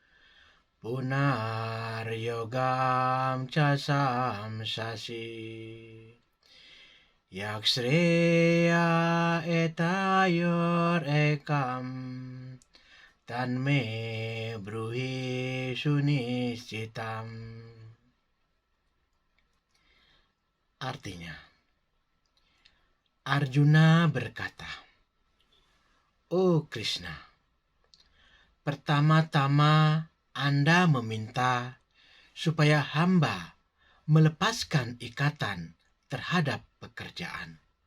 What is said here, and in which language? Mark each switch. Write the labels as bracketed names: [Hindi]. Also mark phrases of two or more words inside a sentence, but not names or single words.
[Sanskrit] पुनर् योगं च शंससि यच्छ्रेय एतयोर् एकं तन्मे ब्रूहि सुनिश्चितम्. [Indonesian] Artinya, Arjuna berkata, "Oh Krishna, pertama-tama Anda meminta supaya hamba melepaskan ikatan terhadap pekerjaan.